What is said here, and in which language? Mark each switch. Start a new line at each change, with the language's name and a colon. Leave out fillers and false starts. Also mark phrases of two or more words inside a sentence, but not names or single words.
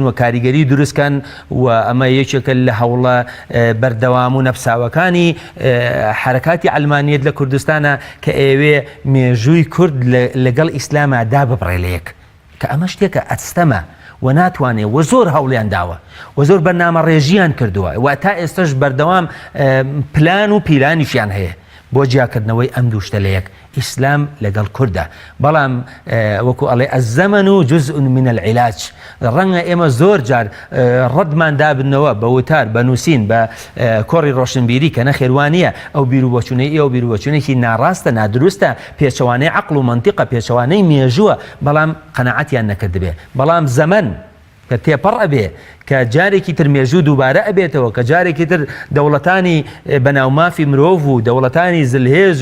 Central Kurdish: و کاریگەری دروستکەن و ئەمە یەکێکە لە هەوڵە بەردەوام و نەفساوەکانی حرەکاتی ئەلمانیەت لە کوردستانە کە ئێوێ مێژووی کورد لەگەڵ ئیسلامە دا ببڕێ لە یەک کە ئەمە شتێکە ئەستەمە و ناتوانێ و زۆر هەوڵیان داوە و زۆر بەرنامە ڕێژیان کردووە و تا ئێستش بەردەوام پلان و پیلانیشیان هەیە بۆ جیاکردنەوەی ئەم دوو شتە لە یەک ئیسلام لەگەڵ کوردە بەڵام وەکو ئەڵێ
Arabic: ئەزەمەن و جزء من العلاج
Central Kurdish: ڕەنگە ئێمە زۆر جار ڕەتمان دابنەوە بە وتار بە نووسین بە کۆڕی ڕۆشنبیری کە نەخێوانیە ئەو بیرروبەچوونەی ئێوە بیرروبەچوونێکی ناڕاستە نادروستە پێچەوانەی عەقڵ و مەنتیقە پێچەوانەی مێژووە بەڵام قەنەعەتیان نەکردبێ بەڵام زەمەن کە تێپەڕ ئەبێ کە جارێکی تر مێژوو دووبارە ئەبێتەوە کە جارێکی تر دەوڵەتانی بەناومافی مرۆڤ و دەوڵەتانی زلهێز